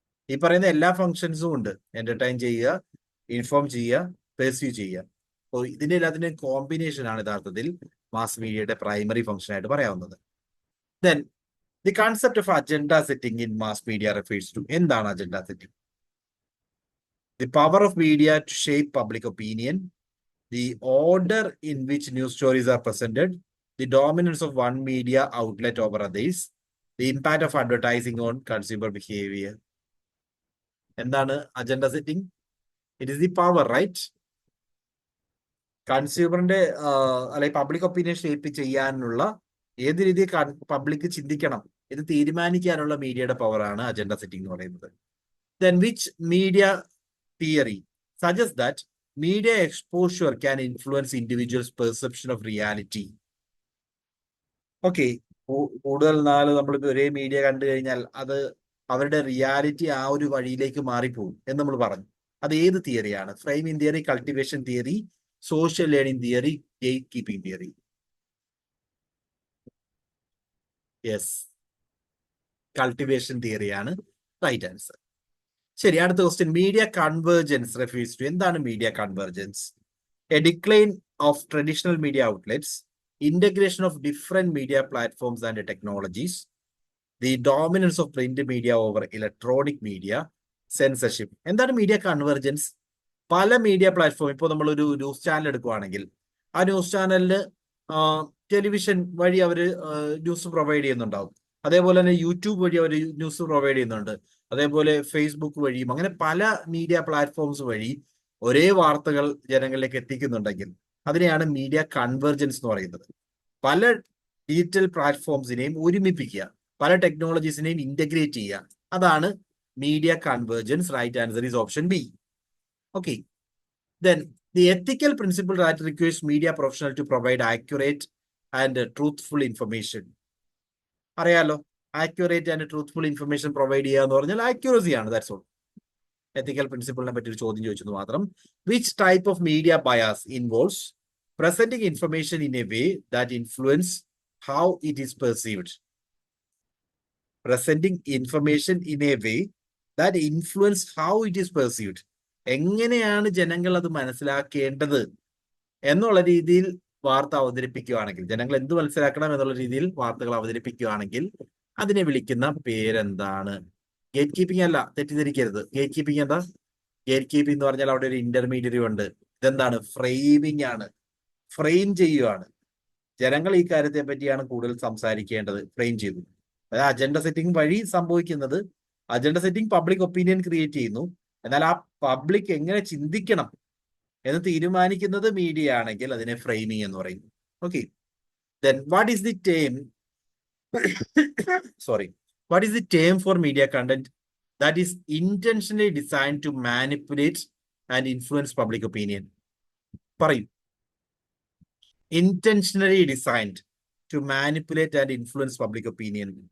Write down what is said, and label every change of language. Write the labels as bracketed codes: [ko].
[ml] ഈ പറയുന്ന എല്ലാ ഫംഗ്ഷൻസും ഉണ്ട്. എന്റർടൈൻ ചെയ്യുക, ഇൻഫോം ചെയ്യുക, പെർസ്യൂ ചെയ്യുക. അപ്പോൾ ഇതിന്റെ എല്ലാത്തിന്റെയും കോമ്പിനേഷൻ ആണ് യഥാർത്ഥത്തിൽ മാസ് മീഡിയയുടെ പ്രൈമറി ഫംഗ്ഷൻ ആയിട്ട് പറയാവുന്നത്. [en] Then the concept of agenda setting in mass media refers to. എന്താണ് agenda setting? The power of media to shape public opinion, the order in which news stories are presented, the dominance of one media outlet over others, the impact of advertising on consumer behavior. എന്താണ് agenda setting? It is the power, right? [ml] കൺസ്യൂമറിന്റെ അല്ലെങ്കിൽ public opinion shape ചെയ്യാനുള്ള ഏത് രീതിയിൽ public ചിന്തിക്കണം ഇത് തീരുമാനിക്കാനുള്ള മീഡിയയുടെ പവറാണ് അജണ്ട സെറ്റിംഗ് എന്ന് പറയുന്നത്. [en] Then which media theory suggests that media exposure can influence individuals' perception of reality? [ml] Okay, കൂടുതൽ നാള് നമ്മളിപ്പോൾ ഒരേ മീഡിയ കണ്ടു കഴിഞ്ഞാൽ അത് അവരുടെ റിയാലിറ്റി ആ ഒരു വഴിയിലേക്ക് മാറിപ്പോകും എന്ന് നമ്മൾ പറഞ്ഞു. അത് ഏത് തിയറിയാണ്? [en] Framing theory, cultivation theory, social learning theory, gatekeeping theory? [ml] Yes, cultivation തിയറിയാണ് [en] Right answer. [ml] ശരി, അടുത്ത question. [en] Media convergence refers to. [ml] എന്താണ് media convergence? [en] A decline of traditional media outlets, integration of different media platforms and technologies, the dominance of print media over electronic media, censorship. [ml] എന്താണ് media convergence? പല media platform, ഇപ്പോൾ നമ്മളൊരു news channel എടുക്കുകയാണെങ്കിൽ ആ news ചാനലിന് television വഴി അവർ news provide ചെയ്യുന്നുണ്ടാവും. അതേപോലെ തന്നെ യൂട്യൂബ് വഴി അവർ ന്യൂസ് പ്രൊവൈഡ് ചെയ്യുന്നുണ്ട്. അതേപോലെ ഫേസ്ബുക്ക് വഴിയും അങ്ങനെ പല മീഡിയ പ്ലാറ്റ്ഫോംസ് വഴി ഒരേ വാർത്തകൾ ജനങ്ങളിലേക്ക് എത്തിക്കുന്നുണ്ടെങ്കിൽ അതിനെയാണ് മീഡിയ കൺവെർജൻസ് എന്ന് പറയുന്നത്. പല ഡിജിറ്റൽ പ്ലാറ്റ്ഫോംസിനെയും ഒരുമിപ്പിക്കുക, പല ടെക്നോളജീസിനെയും ഇന്റഗ്രേറ്റ് ചെയ്യുക, അതാണ് media convergence. [en] Right answer is option B. Okay, then the ethical principle that requires media professional to provide accurate and truthful information. [ml] അറിയാലോ, [en] accurate and truthful information [ml] provide ചെയ്യുക എന്ന് പറഞ്ഞാൽ ആക്യുറസി ആണ്. [en] That's all. [ml] എത്തിക്കൽ പ്രിൻസിപ്പിളിനെ പറ്റി ഒരു ചോദ്യം ചോദിച്ചത് മാത്രം. [en] Which type of media bias involves presenting information in a way that influence how it is perceived? Presenting information in a way that influence how it is perceived. [ml] എങ്ങനെയാണ് ജനങ്ങൾ അത് മനസ്സിലാക്കേണ്ടത് എന്നുള്ള രീതിയിൽ വാർത്ത അവതരിപ്പിക്കുകയാണെങ്കിൽ, ജനങ്ങൾ എന്ത് മനസ്സിലാക്കണം എന്നുള്ള രീതിയിൽ വാർത്തകൾ അവതരിപ്പിക്കുകയാണെങ്കിൽ അതിനെ വിളിക്കുന്ന പേരെന്താണ്? ഗേറ്റ് കീപ്പിംഗ് അല്ല, തെറ്റിദ്ധരിക്കരുത്. ഗേറ്റ് കീപ്പിംഗ് എന്താ? ഗേറ്റ് കീപ്പിംഗ് എന്ന് പറഞ്ഞാൽ അവിടെ ഒരു ഇന്റർമീഡിയറി ഉണ്ട്. ഇതെന്താണ്? ഫ്രെയിമിംഗ് ആണ്. ഫ്രെയിം ചെയ്യുകയാണ്. ജനങ്ങൾ ഈ കാര്യത്തെ പറ്റിയാണ് കൂടുതൽ സംസാരിക്കേണ്ടത്. ഫ്രെയിം ചെയ്തു. അതായത് അജണ്ട സെറ്റിംഗ് വഴി സംഭവിക്കുന്നത്, agenda setting public opinion create ചെയ്യുന്നു. എന്നാൽ ആ പബ്ലിക് എങ്ങനെ ചിന്തിക്കണം എന്ന് തീരുമാനിക്കുന്നത് മീഡിയ ആണെങ്കിൽ അതിനെ ഫ്രെയിമിംഗ് എന്ന് പറയും. [en] Okay, then what is the term what is the term for media content that is intentionally designed to manipulate and influence public opinion? പറയൂ. Intentionally designed to manipulate and influence public opinion.